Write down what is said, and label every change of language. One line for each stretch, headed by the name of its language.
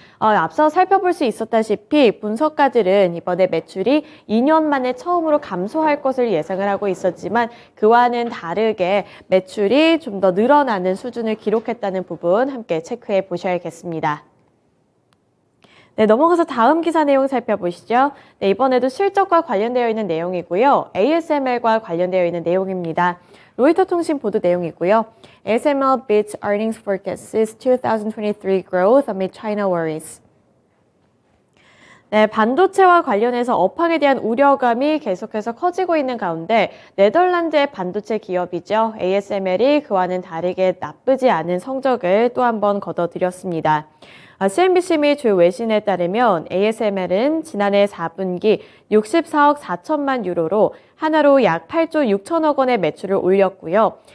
Korean: 앞서 살펴볼 수 있었다시피 분석가들은 이번에 매출이 2년 만에 처음으로 감소할 것을 예상을 하고 있었지만 그와는 다르게 매출이 좀 더 늘어나는 수준을 기록했다는 부분 함께 체크해 보셔야겠습니다. 네, 넘어가서 다음 기사 내용 살펴보시죠. 네, 이번에도 실적과 관련되어 있는 내용이고요. ASML과 관련되어 있는 내용입니다. 로이터 통신 보도 내용이고요.
English: ASML beats earnings forecasts 2023 growth amid China worries.
Korean: 네, 반도체와 관련해서 업황에 대한 우려감이 계속해서 커지고 있는 가운데 네덜란드의 반도체 기업이죠. ASML이 그와는 다르게 나쁘지 않은 성적을 또 한 번 거둬들였습니다. CNBC 및 주요 외신에 따르면 ASML은 지난해 4분기 64억 4천만 유로로 하나로 약 8조 6천억 원의 매출을 올렸고요.